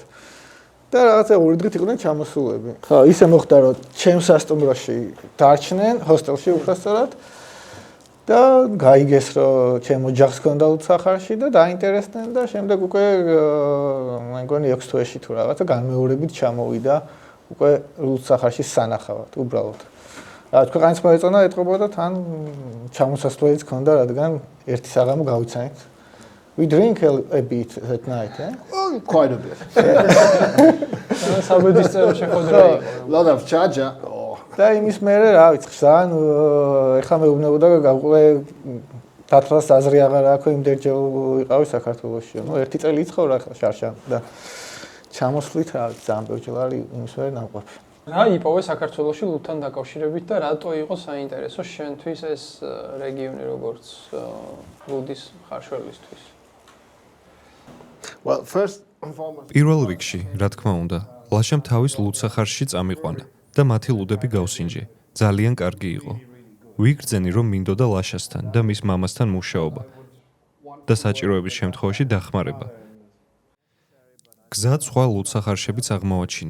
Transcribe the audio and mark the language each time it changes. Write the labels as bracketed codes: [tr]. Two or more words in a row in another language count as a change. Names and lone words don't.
[ka] და რაღაცა ორი დღით იყვნენ ჩამოსულები. ხო, ისე მოხდა რომ ჩემს სასტუმროში დარჩნენ, ჰოსტელში უბრალოდ და გაიგეს რომ ჩემ ოჯახს ჰქონდა ლუდსახარში და დაინტერესდნენ და შემდეგ უკვე მე მგონი 6 თვეში თუ რაღაცა განმეორებით ჩამოვიდა უკვე ლუდსახარში სანახავად უბრალოდ. რა ქვეყანას მოეწონა ეთყობოდა თან ჩამოსასვლელიც ჰქონდა, რადგან ერთი საღამო გავიცანით. [en] We drink a bit at night, eh? Oh, quite a bit. [ka] საბედის წევა შეხვედრა იყო. [en] Lot of charger. [ka] და იმის მერე რა ვიცი, ძალიან ეხლა მეუბნებოდა გავყვე თათრას აზრი აღარ აქვს, იმდენჯერ ვიყავი საქართველოში. ნუ ერთი წელი იცხოვრა ახლა შარშან და ჩამოსვლით რა ძალიან ბევრჯერ არის იმის მერე ნამყოფი. რა იპოვე საქართველოში ლუდთან დაკავშირებით და რატო იყო საინტერესო შენთვის ეს რეგიონი როგორც ლუდის ხარშველისთვის? [en] Well, first and foremost. [ka] პირველ რიგში, რა თქმა უნდა, ლაშამ თავის ლუდსახარში წამიყვანა და მათი ლუდები გავსინჯე. ძალიან კარგი იყო. ვიგრძენი რომ მინდოდა ლაშასთან და მის მამასთან მუშაობა და საჭიროების შემთხვევაში დახმარება. გზად სხვა ლუდსახარშებიც აღმოაჩინე.